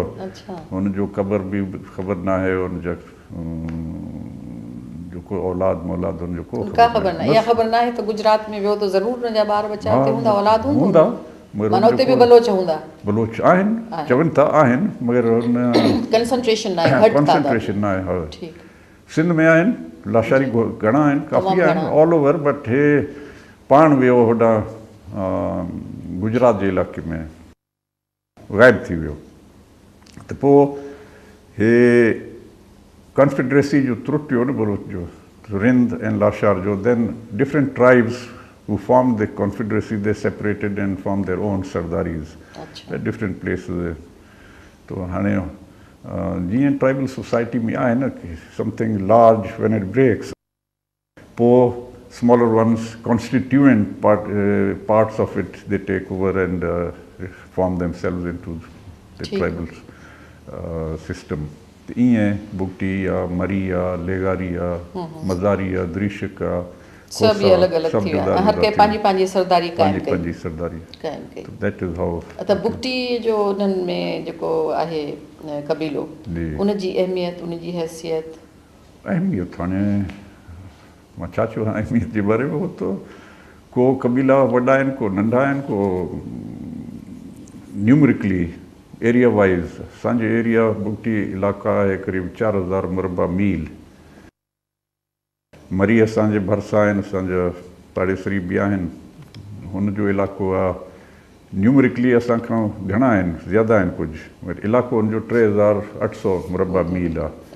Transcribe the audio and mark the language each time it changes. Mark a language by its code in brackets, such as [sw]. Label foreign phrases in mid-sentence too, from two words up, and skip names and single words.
[sd] हुनजो क़बर बि ख़बर न आहे, हुनजा जेको औलाद मौलाद हुनजो को ख़बर न आहे। इहा ख़बर न आहे त गुजरात में वियो त ज़रूरु हुनजा ॿार बच्चा हुते हूंदा, औलाद हूंदा, माना हुते बि बलोच हूंदा? बलोच आहिनि, चवनि था आहिनि, मगर हुन कंसंट्रेशन न आहे, कंसंट्रेशन न आहे। हा, सिंध में आहिनि, लाशारी घणा आहिनि, काफ़ी आहिनि, [en] all over. [sd] बट हे पाण वियो होॾां गुजरात जे इलाइक़े में, ग़ाइबु थी वियो। त पोइ हे कॉन्फेडरेसी जो त्रुटियो न बलोच जो, रिंद ऐं लाशार जो। [en] then different tribes who formed the confederacy, they separated and formed their own sardaris at different places. So [sd] जीअं ट्राइबल सोसाइटी में आहे न कि [en] something large when it breaks, poor smaller ones, constituent parts of it, they take over and form themselves into the tribal system. [sd] ईअं बुगटी आहे, मरी आहे, लेगारी आहे, मज़ारी आहे, द्रिशक आहे, सब ये अलग अलग थी विया, हर के पंहिंजी पंहिंजी सरदारी कायम कई, पंहिंजी सरदारी कायम कई. [en] That is how. [sd] त बुगटी जो उन्हनि में जेको आहे कबीलो, उन जी अहमियत, उन जी हैसियत. अहमियत हाणे मां छा चवां अहमियत जे बारे में. हो तो को कबीला वॾा आहिनि, को नंढा आहिनि, को [en] numerically area wise. [sd] असांजे एरिया बुगटी इलाइक़ा आहे क़रीब 4000 मुरबा मील. मरी असांजे भरिसां आहिनि, असांजा पाड़ेसरी बि आहिनि. हुनजो इलाइक़ो आहे न्यूमरिकली असांखां घणा आहिनि, ज़्यादा आहिनि कुझु, बट इलाइक़ो हुनजो 3800 मुरबा मील आहे.